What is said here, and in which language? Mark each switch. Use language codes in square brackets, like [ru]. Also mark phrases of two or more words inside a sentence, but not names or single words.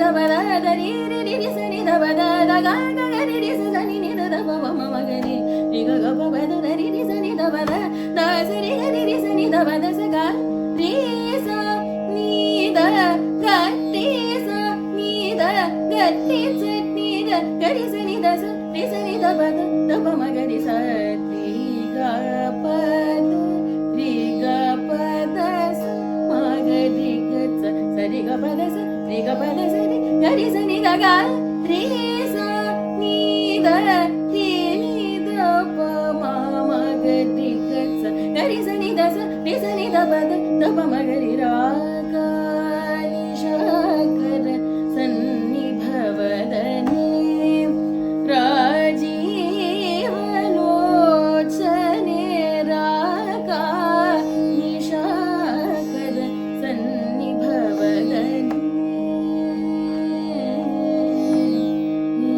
[sa] da pa da ri sa ni da pa da ga ri sa ni da pa ma ma ga ri ga pa pa da ri sa ni da pa da sa ri ga ri sa ni da pa da sa ga ri sa ni da ga ri sa ni da ga ri sa ni da ga ri sa ni da sa ri sa ni da pa da pa ma ga ri sa ri ga pa da ri ga pa da sa ma ga ri ga sa ri ga pa da sa ri ga pa da sa ri ga ri sa ni da ga ri sa ni da ri ni da pa ma ma ga ri ga sa ga ri sa ni da sa ri sa ni da pa ma ga ri ra ga ni sha kar sanni bhavadani राजीव लोचने राका निशाकर सन्निभवदनि